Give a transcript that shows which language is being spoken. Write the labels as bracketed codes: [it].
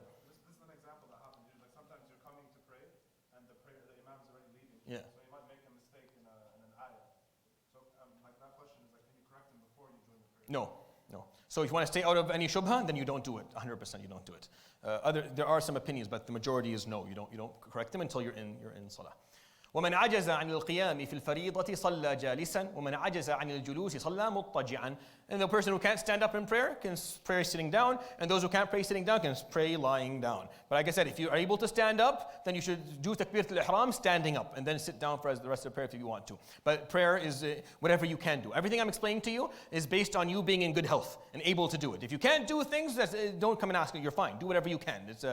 [en] This is an example that happens. Like sometimes you're coming to pray and the imam is already leaving. Yeah. So you might make a mistake in an ayah. So like that question is like, can you correct him before you join the prayer? No. So if you want to stay out of any shubha, then you don't do it. 100% you don't do it. There are some opinions, but the majority is no. You don't correct them until you're in salah. [ar] ومن عجز عن القيام في الفريضة صلى جالسا ومن عجز عن الجلوس صلى مضطجعا. [en] And the person who can't stand up in prayer can pray sitting down, and those who can't pray sitting down can pray lying down. But like I said, if you are able to stand up, then you should do takbirat al-ihram standing up, and then sit down for the rest of the prayer if you want to. But prayer is whatever you can do. Everything I'm explaining to you is based on you being in good health and able to do it. If you can't do things, don't come and ask me. You're fine. Do whatever you can.